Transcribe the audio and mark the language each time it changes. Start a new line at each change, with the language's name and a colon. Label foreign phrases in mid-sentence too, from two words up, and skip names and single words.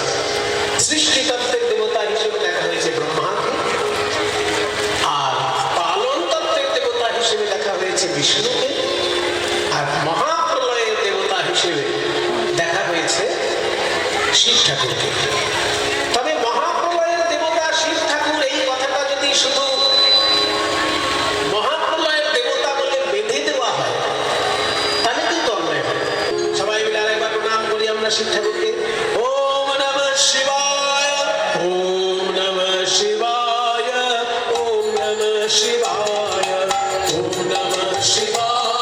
Bangla: সৃষ্টিতত্ত্বের দেবতা হিসেবে দেখা হয়েছে ব্রহ্মাকে, আর পালন তত্ত্বের দেবতা হিসেবে দেখা হয়েছে বিষ্ণুকে, আর মহাপ্রলয়ের দেবতা হিসেবে দেখা হয়েছে শিব ঠাকুরকে। তবে মহাপ্রলয়ের দেবতা শিব ঠাকুর এই কথাটা যদি শুধু মহাপ্রলয়ের দেবতা বলে বেঁধে দেওয়া হয় তাহলে কিন্তু অন্যায় হয়। সবাই মিলে আরেকবার প্রণাম করি আমরা শিব ঠাকুরকে।
Sanskrit: ওম নমঃ শিবায়, ওম নমঃ শিবায়, ওম নমঃ শিবায়, ওম নমঃ শিবায়।